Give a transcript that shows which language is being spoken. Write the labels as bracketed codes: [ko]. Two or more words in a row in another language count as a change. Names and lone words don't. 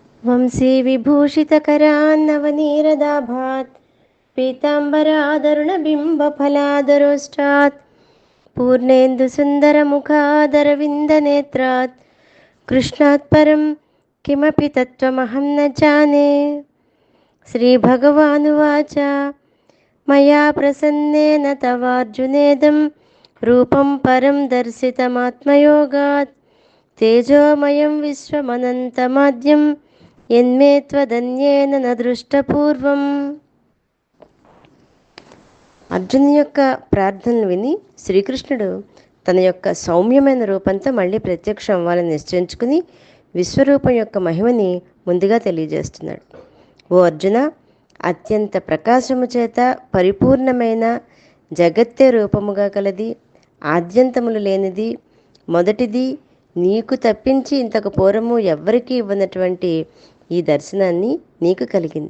[sa] వంశీ విభూషితకరాన్నవనీరదాభాత్ పీతాంబరాదరుణబింబఫలాదరోష్టాత్ పూర్ణేन्दुसुन्दरमुखादरविन्दनेत्रात् कृष्णात् परं किमपि तत्त्वमहं न जाने। श्रीभगवानुवाच मया प्रसन्नेन तवार्जुनेदं रूपं परं दर्शितमात्मयोगात् तेजोमयं विश्वमनन्तमाद्यं यन्मे त्वदन्येन न दृष्टपूर्वम्। [te] అర్జునుని యొక్క ప్రార్థనలు విని శ్రీకృష్ణుడు తన యొక్క సౌమ్యమైన రూపంతో మళ్ళీ ప్రత్యక్షం అవ్వాలని నిశ్చయించుకుని విశ్వరూపం యొక్క మహిమని ముందుగా తెలియజేస్తున్నాడు. ఓ అర్జున, అత్యంత ప్రకాశము చేత పరిపూర్ణమైన జగత్తే రూపముగా కలది, ఆద్యంతములు లేనిది, మొదటిది, నీకు తప్పించి ఇంతకు పూర్వము ఎవ్వరికీ ఇవ్వనటువంటి ఈ దర్శనాన్ని నీకు కలిగింది.